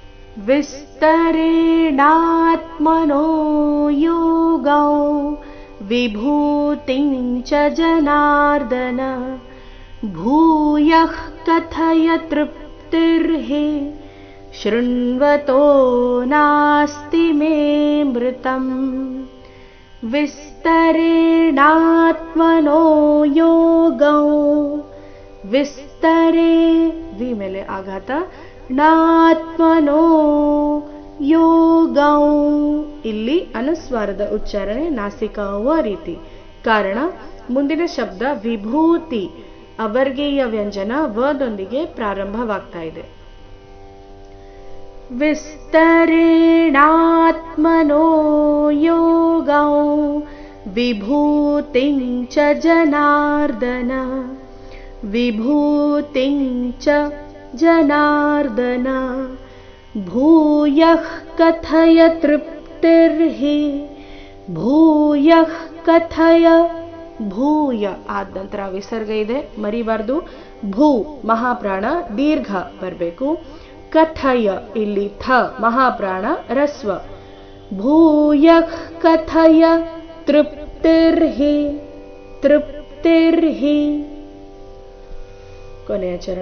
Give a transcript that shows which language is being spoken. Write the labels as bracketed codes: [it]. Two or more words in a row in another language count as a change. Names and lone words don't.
[sa] विस्तरेणात्मनो योगौ विभूतिं च जनार्दन भूयः कथय तृप्तिर्हि शृण्वतो नास्ति मे मृतम्। विस्तरेणात्मनो योगौ [kn] ವಿಸ್ತರೆ ವಿ ಮೇಲೆ ಆಘಾತ [sa] ನಾತ್ಮನೋ ಯೋಗೌ [kn] ಇಲ್ಲಿ ಅನುಸ್ವಾರದ ಉಚ್ಚಾರಣೆ ನಾಸಿಕಾವ ರೀತಿ. ಕಾರಣ ಮುಂದಿನ ಶಬ್ದ ವಿಭೂತಿ ಅವರ್ಗೀಯ ವ್ಯಂಜನ ವದೊಂದಿಗೆ ಪ್ರಾರಂಭವಾಗ್ತಾ ಇದೆ. [sa] ವಿಸ್ತರೇಣಾತ್ಮನೋ ಯೋಗೌ ವಿಭೂತಿಂ ಚ ಜನಾರ್ದನ ವಿಭೂತಿಂ ಚ ಜನಾರ್ದನ ಭೂಯಃ ಕಥಯ ತೃಪ್ತಿರ್ಹಿ ಭೂಯಃ ಕಥಯ ಭೂಯ [kn] ಆದ ನಂತರ ವಿಸರ್ಗ ಇದೆ, ಮರಿಬಾರ್ದು. ಭೂ ಮಹಾಪ್ರಾಣ ದೀರ್ಘ ಬರಬೇಕು. ಕಥಯ ಇಲ್ಲಿ ಥ ಮಹಾಪ್ರಾಣ ರಸ್ವ. [sa] ಭೂಯಃ ಕಥಯ ತೃಪ್ತಿರ್ಹಿ ತೃಪ್ತಿರ್ಹಿ [kn] ಕೊನೆಯ ಚರಣ.